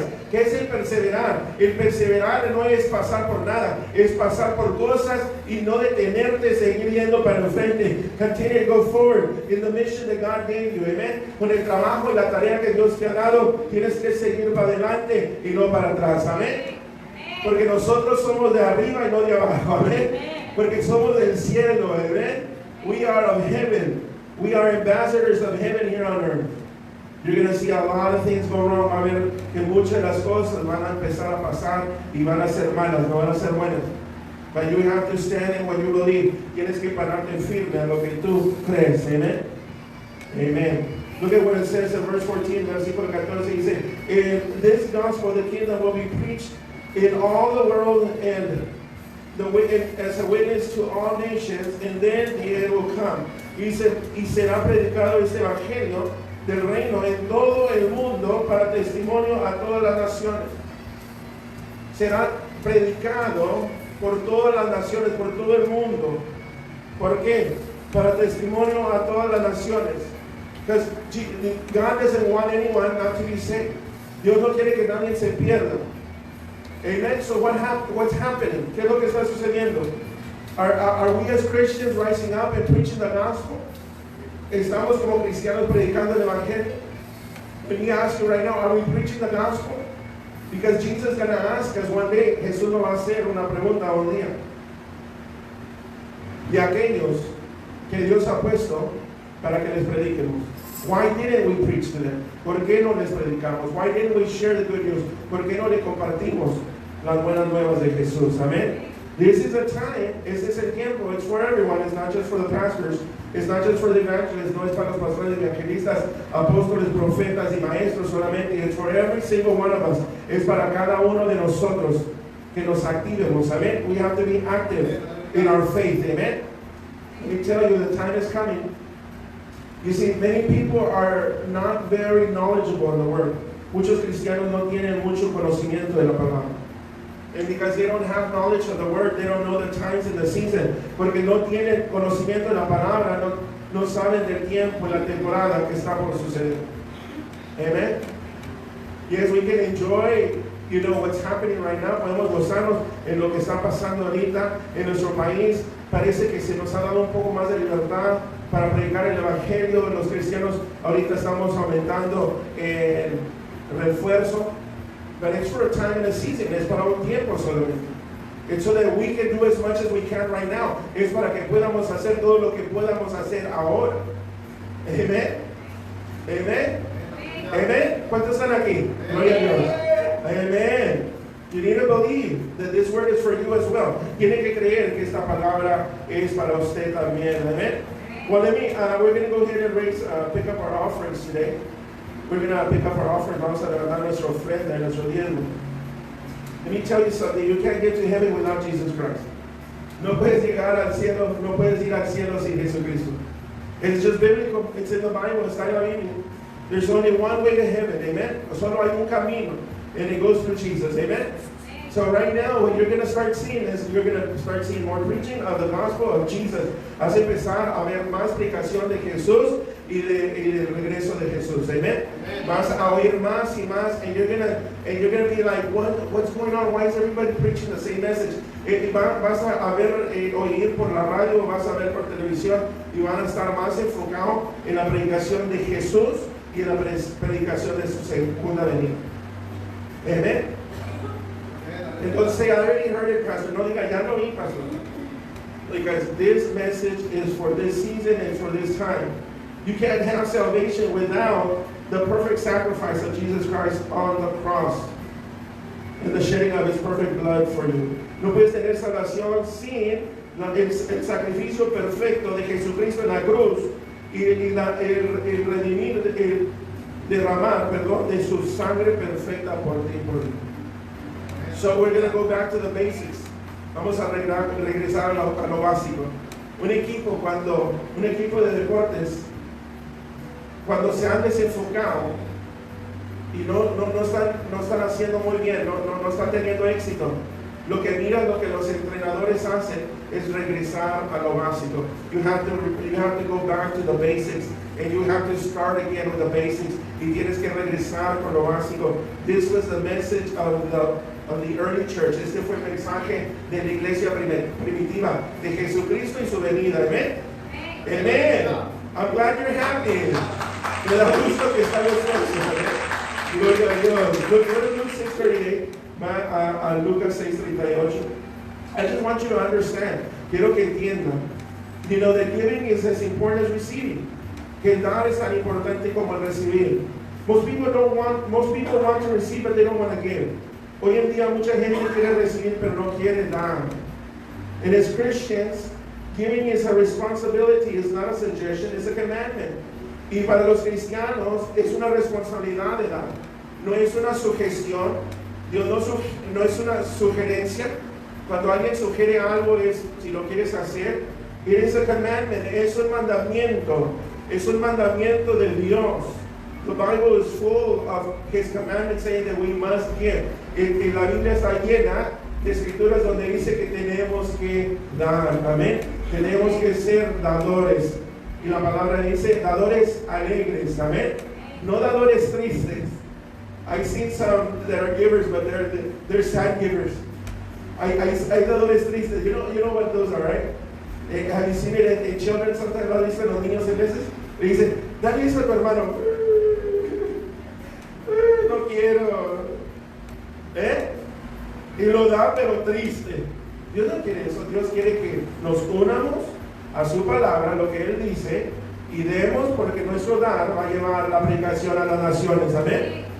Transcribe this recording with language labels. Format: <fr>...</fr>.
<es>¿Qué es el perseverar? El perseverar no es pasar por nada, es pasar por cosas y no detenerte, seguir yendo para el frente.</es> <en>Continue to go forward in the mission that God gave you. Amen.</en> <es>Con el trabajo y la tarea que Dios te ha dado, tienes que seguir para adelante y no para atrás. Amén. Porque nosotros somos de arriba y no de abajo. Amén. Porque somos del cielo. Amén.</es> <en>We are of heaven. We are ambassadors of heaven here on earth. You're going to see a lot of things go wrong.</en> <es>Va a ver que muchas de las cosas van a empezar a pasar y van a ser malas, no van a ser buenas.</es> <en>But you have to stand in what you believe.</en> <es>Tienes que pararte firme en lo que tú crees.</es> <en>Amen. Amen. Look at what it says in verse 14,</en> <es>versículo 14.</es> <en>Dice, in this gospel, the kingdom will be preached in all the world and as a witness to all nations, and then the end will come.</en> <es>Y será predicado este evangelio del reino en todo el mundo para testimonio a todas las naciones. Será predicado por todas las naciones, por todo el mundo. ¿Por qué? Para testimonio a todas las naciones.</es> <en>Because God doesn't want anyone not to be saved.</en> <es>Dios no quiere que nadie se pierda. Amen.</es> <en>So what's happening?</en> <es>¿Qué es lo que está sucediendo?</es> <en>Are we as Christians rising up and preaching the gospel?</en> <es>¿Estamos como cristianos predicando el evangelio?</es> <en>Let me ask you right now, are we preaching the gospel? Because Jesus is going to ask us one day,</en> <es>Jesús nos va a hacer una pregunta un día. Y aquellos que Dios ha puesto para que les prediquemos.</es> <en>Why didn't we preach to them?</en> <es>¿Por qué no les predicamos?</es> <en>Why didn't we share the good news?</en> <es>¿Por qué no le compartimos las buenas nuevas de Jesús?</es> <en>Amén. This is a time,</en> <es>este es el tiempo,</es> <en>it's for everyone, it's not just for the pastors, it's not just for the evangelists,</en> <es>no es para los pastores, evangelistas, apóstoles, profetas y maestros solamente,</es> <en>it's for every single one of us,</en> <es>es para cada uno de nosotros que nos activemos, amén.</es> <en>We have to be active in our faith, amen. Let me tell you, the time is coming. You see, many people are not very knowledgeable in the word.</en> <es>Muchos cristianos no tienen mucho conocimiento de la palabra.</es> <en>And because they don't have knowledge of the word, they don't know the times and the season.</en> <es>Porque no tienen conocimiento de la palabra, no saben del tiempo y la temporada que está por suceder.</es> <en>Amen. Yes, we can enjoy, what's happening right now.</en> <es>Podemos gozarnos en lo que está pasando ahorita en nuestro país. Parece que se nos ha dado un poco más de libertad para predicar el evangelio. Los cristianos ahorita estamos aumentando el refuerzo.</es> <en>But it's for a time and a season.</en> <es>Es para un tiempo solamente.</es> <en>It's so that we can do as much as we can right now.</en> <es>Es para que podamos hacer todo lo que podamos hacer ahora. Amen. Amen. Amen. ¿Cuántos están aquí? Gloria a Dios. Amen.</es> <en>You need to believe that this word is for you as well.</en> <es>Tiene que creer que esta palabra es para usted también. Amen.</es> <en>Well, we're going to go ahead and pick up our offerings today. We're going to pick up our offerings.</en> <es>Vamos a levantar nuestra ofrenda, nuestro diezmo.</es> <en>Let me tell you something. You can't get to heaven without Jesus Christ.</en> <es>No puedes llegar al cielo, no puedes ir al cielo sin Jesucristo.</es> <en>It's just biblical. It's in the Bible.</en> <es>Está en la Biblia.</es> <en>There's only one way to heaven. Amen.</en> <es>Solo hay un camino.</es> <en>And it goes through Jesus. Amen. So right now, what you're going to start seeing is you're going to start seeing more preaching of the gospel of Jesus.</en> <es>Vas a empezar a ver más predicación de Jesús y del regreso de Jesús. Amen. Vas a oír más y más,</es> <en>and you're gonna be like, what's going on? Why is everybody preaching the same message?</en> <es>Vas a ver, oír por la radio, vas a ver por televisión, y van a estar más enfocados en la predicación de Jesús y en la predicación de su segunda venida. Amen.</es> <en>Entonces, say, I already heard it, Pastor.</en> <es>No diga, ya lo oí, Pastor.</es> <en>Because this message is for this season and for this time. You can't have salvation without the perfect sacrifice of Jesus Christ on the cross and the shedding of His perfect blood for you.</en> <es>No puedes tener salvación sin el sacrificio perfecto de Jesucristo en la cruz y el redimir, el derramar, de su sangre perfecta por ti y por mí.</es> <en>So we're going to go back to the basics.</en> <es>Vamos a regresar a lo básico. Un equipo de deportes, cuando se han desenfocado, y no están haciendo muy bien, no están teniendo éxito. Lo que miran, lo que los entrenadores hacen es regresar a lo básico.</es> <en>You have to go back to the basics, and you have to start again with the basics.</en> <es>Y tienes que regresar con lo básico.</es> <en>This was the message of the early church.</en> <es>Este fue el mensaje de la iglesia primitiva, de Jesucristo y su venida. Amen. Amen.</es> <en>I'm glad you're happy.</en> <es>Me da gusto que están los Gloria a Dios.</es> <en>Go to Luke 6:38.</en> <es>A Lucas 6:38.</es> <en>I just want you to understand.</en> <es>Quiero que entiendan.</es> <en>You know that giving is as important as receiving.</en> <es>Que el dar es tan importante como el recibir.</es> <en>Most people want to receive, but they don't want to give.</en> <es>Hoy en día mucha gente quiere recibir, pero no quiere dar.</es> <en>And as Christians, giving is a responsibility. It's not a suggestion. It's a commandment.</en> <es>Y para los cristianos es una responsabilidad de dar. No es una sugestión. Dios no es una sugerencia. Cuando alguien sugiere algo es si lo quieres hacer.</es> <en>It is a commandment.</en> <es>Es un mandamiento. Es un mandamiento de Dios.</es> <en>The Bible is full of His commandments saying that we must give.</en> <es>Y la Biblia está llena de escrituras donde dice que tenemos que dar. Amén. Tenemos que ser dadores. Y la palabra dice dadores alegres. Amén. No dadores tristes.</es> <en>I've seen some that are givers, but they're sad givers.</en> <es>Hay dadores tristes.</es> <en>You know what those are, right? Have you seen it in children?</en> <es>Sometimes lo dicen los niños en veces. Le dicen, dale eso a tu hermano. No quiero. Y lo da, pero triste. Dios no quiere eso. Dios quiere que nos unamos a su palabra, lo que Él dice, y demos, porque nuestro dar va a llevar la predicación a las naciones. Amén.</es>